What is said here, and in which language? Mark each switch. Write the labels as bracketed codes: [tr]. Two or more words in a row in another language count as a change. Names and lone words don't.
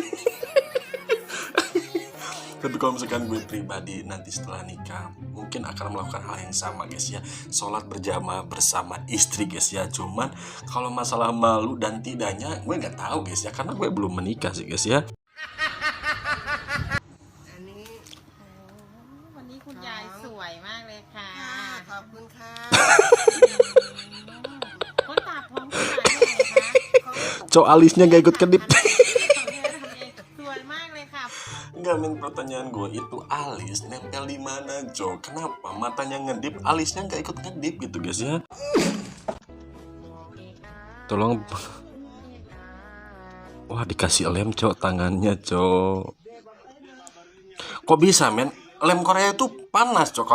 [id] Tapi kalau misalkan gue pribadi nanti setelah nikah mungkin akan melakukan hal yang sama guys ya, sholat berjamaah bersama istri guys ya. Cuman kalau masalah malu dan tidaknya gue nggak tahu guys ya, karena gue belum menikah sih guys ya. [th] วันนี้คุณยายสวยมากเลยค่ะ ขอบคุณค่ะ คนตาพร้อมคุณยายด้วยนะคะ [id] Cok alisnya gak ikut kedip. [th] สวยมากเลยค่ะ [id] Enggak men, pertanyaan gue itu alis nempel di mana cok? Kenapa matanya ngedip, alisnya nggak ikut ngedip gitu guys ya? Tolong. Wah dikasih lem cok tangannya cok. Kok bisa men? Lem Korea itu panas cok.